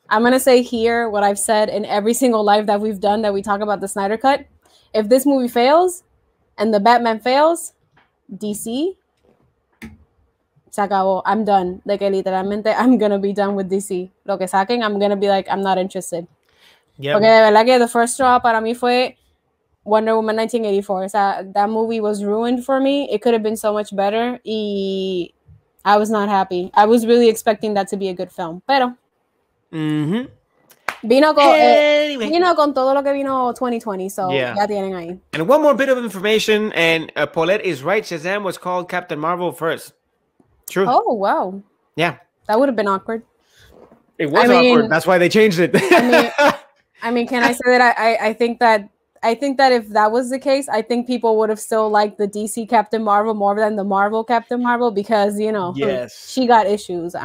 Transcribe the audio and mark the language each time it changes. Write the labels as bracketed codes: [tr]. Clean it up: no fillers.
[en] I'm going to say here what I've said in every single live that we've done that we talk about the Snyder Cut. If this movie fails and the Batman fails, DC, [es] se acabó. [en] I'm done. Like, literalmente, I'm going to be done with DC. [es] Lo que saquen, [en] I'm going to be like, I'm not interested. Yep. [es] Porque de verdad que [en] the first straw [es] para mí fue Wonder Woman 1984. O sea, [en] that movie was ruined for me. It could have been so much better. Y I was not happy. I was really expecting that to be a good film. [es] Pero vino con todo lo que vino 2020. So ya tienen ahí. [en] And one more bit of information. And Paulette is right. Shazam was called Captain Marvel first. True. Oh, wow. Yeah. That would have been awkward. It was awkward. That's why they changed it. I mean, can I say that I think that if that was the case, I think people would have still liked the DC Captain Marvel more than the Marvel Captain Marvel because, she got issues.